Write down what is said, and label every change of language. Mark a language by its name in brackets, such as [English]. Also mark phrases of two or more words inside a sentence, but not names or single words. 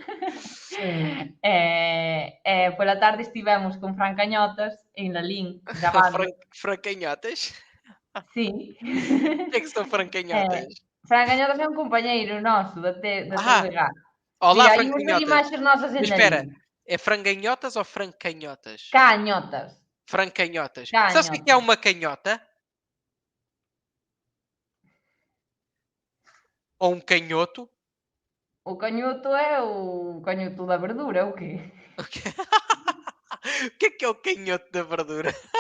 [Galician] Pola tarde estivemos con Fran Cañotas en Lalín, gravando. [Portuguese] Francanhotas? [Galician] Sí. [Portuguese] O que é que são francanhotas? [Galician] Fran Cañotas é un compañeiro noso da TVG. [Portuguese] Olá, [Galician] Sí, hai unhas [Portuguese] francanhotas. [Galician] imaxes nosas en [Portuguese] Mas espera, [Galician] Lalín. [Portuguese] é franganhotas ou francanhotas? [Galician] Cañotas. [Portuguese] Francanhotas. Canhotas. Sabes o que é uma canhota? Ou um canhoto? [Galician] O cañoto é o cañoto da verdura, [Portuguese] o quê? O que é o canhoto da verdura?